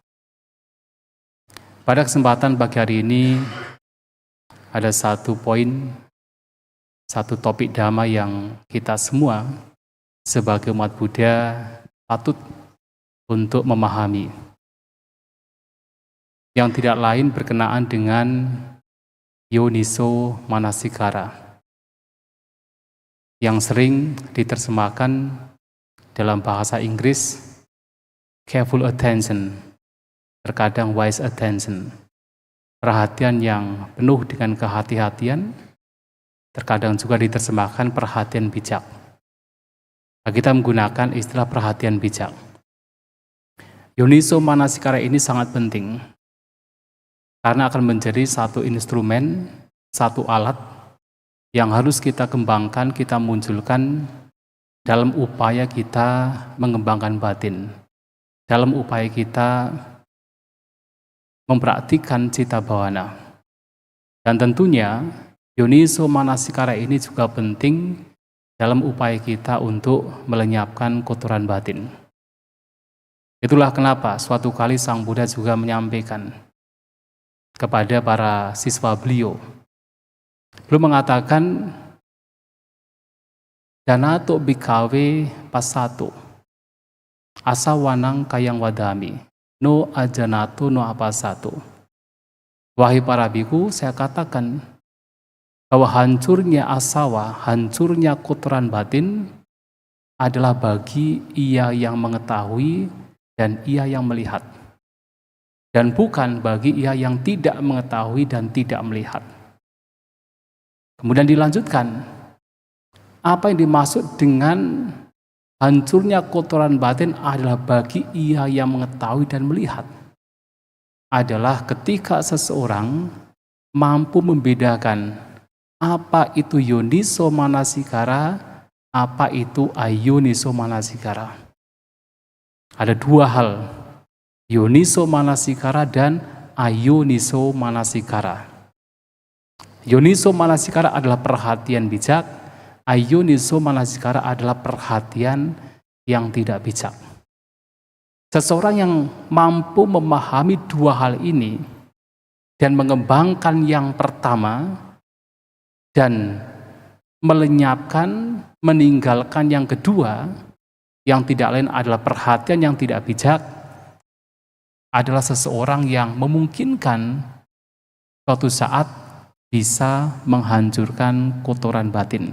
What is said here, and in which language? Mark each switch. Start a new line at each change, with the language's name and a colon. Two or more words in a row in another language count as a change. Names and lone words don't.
Indonesian: Pada kesempatan pagi hari ini ada satu poin, satu topik Dhamma yang kita semua sebagai umat Buddha patut untuk memahami, yang tidak lain berkenaan dengan
Pali: yoniso manasikara,
Indonesian: yang sering diterjemahkan dalam bahasa Inggris
English: careful attention,
Indonesian: terkadang
English: wise attention,
Indonesian: perhatian yang penuh dengan kehati-hatian, terkadang juga diterjemahkan perhatian bijak. Nah, kita menggunakan istilah perhatian bijak.
Pali: Yoniso manasikara
Indonesian: ini sangat penting, karena akan menjadi satu instrumen, satu alat yang harus kita kembangkan, kita munculkan dalam upaya kita mengembangkan batin, dalam upaya kita mempraktikkan
Pali: citta bhavana.
Indonesian: Dan tentunya
Pali: yoniso manasikara
Indonesian: ini juga penting dalam upaya kita untuk melenyapkan kotoran batin. Itulah kenapa suatu kali Sang Buddha juga menyampaikan kepada para siswa beliau mengatakan,
Pali: Danato bhikkhave passato asawanang kayang wadami no ajanato no apassato.
Indonesian: Wahai para biku, saya katakan bahwa hancurnya asawa, hancurnya kotoran batin adalah bagi ia yang mengetahui dan ia yang melihat, dan bukan bagi ia yang tidak mengetahui dan tidak melihat. Kemudian dilanjutkan, apa yang dimaksud dengan hancurnya kotoran batin adalah bagi ia yang mengetahui dan melihat. adalah ketika seseorang mampu membedakan apa itu
Pali: yoniso manasikara,
Indonesian: apa itu
Pali: ayoniso manasikara.
Indonesian: Ada dua hal,
Pali: yoniso manasikara dan ayoniso manasikara. Yoniso manasikara
Indonesian: adalah perhatian bijak,
Pali: ayoniso manasikara
Indonesian: adalah perhatian yang tidak bijak. Seseorang yang mampu memahami dua hal ini dan mengembangkan yang pertama dan melenyapkan, meninggalkan yang kedua, yang tidak lain adalah perhatian yang tidak bijak, adalah seseorang yang memungkinkan suatu saat bisa menghancurkan kotoran batin.